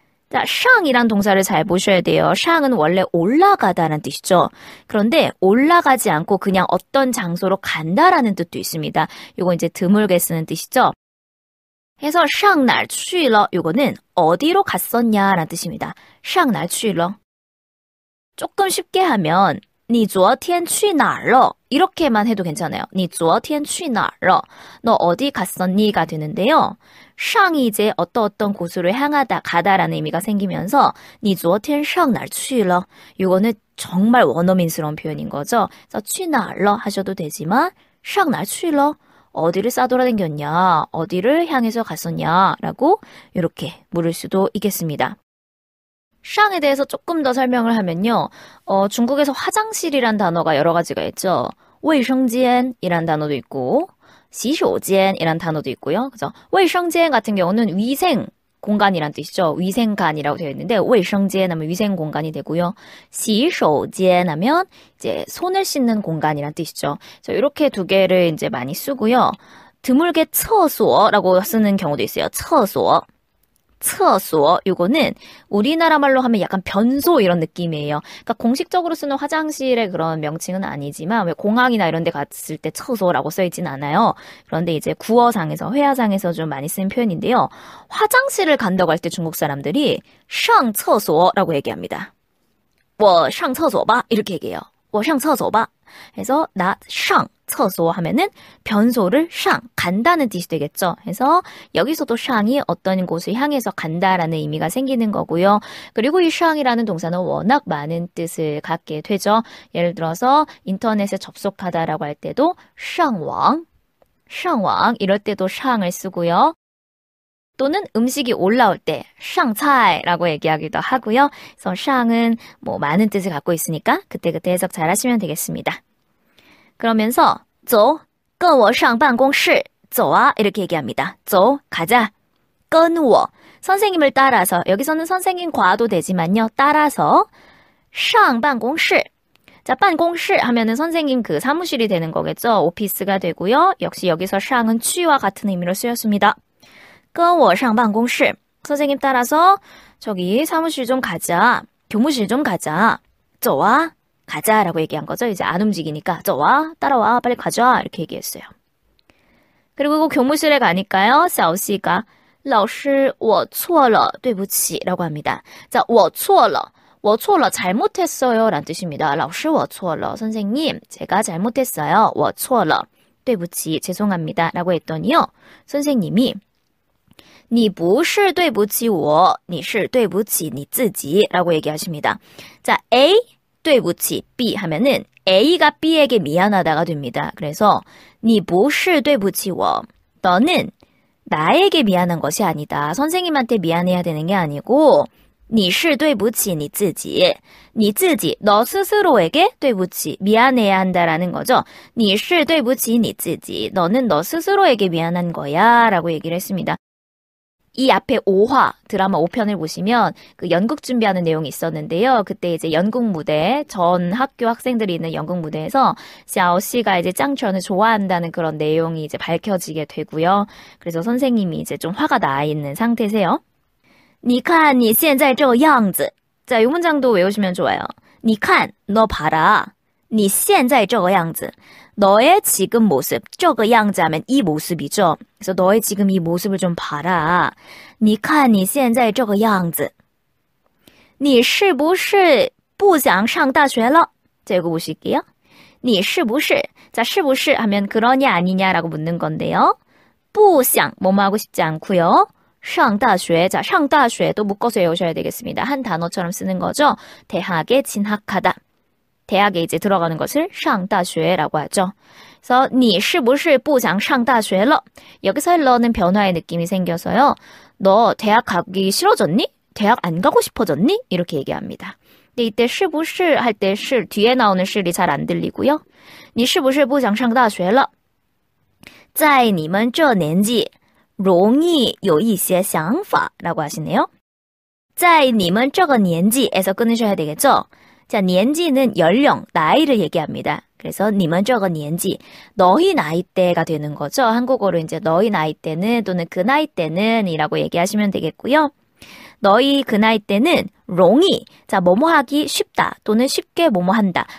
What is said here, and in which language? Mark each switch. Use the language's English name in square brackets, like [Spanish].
[Korean] 자, 샹이란 동사를 잘 보셔야 돼요. 샹은 원래 올라가다라는 뜻이죠. 그런데 올라가지 않고 그냥 어떤 장소로 간다라는 뜻도 있습니다. 요거 이제 드물게 쓰는 뜻이죠. 그래서 [Chinese] 샹 날去了 [Korean] 요거는 어디로 갔었냐라는 뜻입니다. [Chinese] 샹 날去了. [Korean] 조금 쉽게 하면 [Chinese] 你昨天去哪儿了? [Korean] 이렇게만 해도 괜찮아요. [Chinese] 你昨天去哪儿了? [Korean] 너 어디 갔었니?가 되는데요. 샹이 이제 어떤 곳으로 향하다, 가다라는 의미가 생기면서 [Chinese] 你昨天上哪儿去了? [Korean] 이거는 정말 원어민스러운 표현인 거죠. 그래서 [Chinese] 去哪儿了 [Korean] 하셔도 되지만 [Chinese] 上哪儿去了? [Korean] 어디를 싸돌아다녔냐? 어디를 향해서 갔었냐? 라고 이렇게 물을 수도 있겠습니다. 샹에 대해서 조금 더 설명을 하면요. 중국에서 화장실이란 단어가 여러 가지가 있죠. 卫生间이란 단어도 있고 洗手间이란 단어도 있고요. 그래서 卫生间 같은 경우는 위생 공간이란 뜻이죠. 위생관이라고 되어 있는데 卫生间 하면 위생 공간이 되고요. 洗手间 하면 이제 손을 씻는 공간이란 뜻이죠. 그래서 이렇게 두 개를 이제 많이 쓰고요. 드물게 厕所라고 쓰는 경우도 있어요. [Chinese] 厕所. [Korean] 厕所 이거는 우리나라 말로 하면 약간 변소 이런 느낌이에요. 그러니까 공식적으로 쓰는 화장실의 그런 명칭은 아니지만 왜 공항이나 이런 데 갔을 때 厕所라고 써 있진 않아요. 그런데 이제 구어상에서 회화상에서 좀 많이 쓰는 표현인데요. 화장실을 간다고 할 때 중국 사람들이 上厕所라고 얘기합니다. [Chinese] 我上厕所吧 [Korean] 이렇게 얘기해요. [Chinese] 我上厕所吧 [Korean] 해서 나 상厕所 하면은 변소를 상 간다는 뜻이 되겠죠. 그래서 여기서도 상이 어떤 곳을 향해서 간다라는 의미가 생기는 거고요. 그리고 이 상이라는 동사는 워낙 많은 뜻을 갖게 되죠. 예를 들어서 인터넷에 접속하다라고 할 때도 상왕 이럴 때도 상을 쓰고요. 또는 음식이 올라올 때 샹차이라고 얘기하기도 하고요. 그래서 샹은 뭐 많은 뜻을 갖고 있으니까 그때그때 해석 잘 하시면 되겠습니다. 그러면서 [Chinese] 走,跟我上办公室 走啊 [Korean] 이렇게 얘기합니다. 走, 가자. 跟我 선생님을 따라서 여기서는 선생님 과도 되지만요. 따라서 上办公室 자, 办公室 하면은 선생님 그 사무실이 되는 거겠죠. 오피스가 되고요. 역시 여기서 샹은 취와 같은 의미로 쓰였습니다. [Chinese] 跟我上办公室 [Korean] 선생님 따라서 저기 사무실 좀 가자. 교무실 좀 가자. [Chinese] 走啊 [Korean] 가자 라고 얘기한 거죠. 이제 안 움직이니까 [Chinese] 走啊 [Korean] 따라와 빨리 가자 이렇게 얘기했어요. 그리고 그 교무실에 가니까요. [Chinese] 小西가 老师我错了对不起 [Korean] 라고 합니다. 자, [Chinese] 我错了 我错了 [Korean] 잘못했어요 라는 뜻입니다. [Chinese] 老师我错了 [Korean] 선생님 제가 잘못했어요. [Chinese] 我错了对不起 [Korean] 죄송합니다 라고 했더니요. 선생님이 [Chinese] 你不是对不起我你是对不起你自己 [Korean] 라고 얘기하십니다. 자, A 对不起 B 하면은 A가 B에게 미안하다가 됩니다. 그래서 [Chinese] 你不是对不起我 [Korean] 너는 나에게 미안한 것이 아니다. 선생님한테 미안해야 되는 게 아니고 [Chinese] 你是对不起你自己 [Korean] 你自己너 스스로에게 对不起 미안해야 한다라는 거죠. [Chinese] 你是对不起你自己 [Korean] 너는 너 스스로에게 미안한 거야 라고 얘기를 했습니다. 이 앞에 5화 드라마 5편을 보시면 그 연극 준비하는 내용이 있었는데요. 그때 이제 연극 무대 전 학교 학생들이 있는 연극 무대에서 샤오씨가 이제 짱천을 좋아한다는 그런 내용이 이제 밝혀지게 되고요. 그래서 선생님이 이제 좀 화가 나 있는 상태세요. [Chinese] 你看你现在这个样子 [Korean] 자, 이 문장도 외우시면 좋아요. 你看 너 봐라. [Chinese] 你现在这个样子 [Korean] 너의 지금 모습, 这个样子 하면 이 모습이죠. 그래서 너의 지금 이 모습을 좀 봐라. [Chinese] 你看你现在这个样子你是不是不想上大学了 [Korean] 자, 이거 보실게요. 你是不是 자, 是不是 하면 그러냐 아니냐라고 묻는 건데요. 不想 뭐뭐 하고 싶지 않고요. 上大学 자, 上大学또 묶어서 외우셔야 되겠습니다. 한 단어처럼 쓰는 거죠. 대학에 진학하다. 대학에 이제 들어가는 것을 上大学라고 하죠. 그래서 [Chinese] 你是不是不想上大学了 [Korean] 여기서 러는 변화의 느낌이 생겨서요. 너 대학 가기 싫어졌니? 대학 안 가고 싶어졌니? 이렇게 얘기합니다. 근데 이때 是不是 할 때 是 뒤에 나오는 是이 잘 안 들리고요. [Chinese] 你是不是不想上大学了在你们这年纪容易有一些想法 [Korean] 라고 하시네요. [Chinese] 在你们这个年纪 [Korean] 에서 끊으셔야 되겠죠. 자, 年纪는 연령, 나이를 얘기합니다. 그래서 [Chinese] 你们这个年纪 [Korean] 너희 나이대가 되는 거죠. 한국어로 이제 너희 나이대는 또는 그 나이대는 이라고 얘기하시면 되겠고요. 너희 그 나이대는 容易 자, 뭐뭐 하기 쉽다 또는 쉽게 뭐뭐 한다.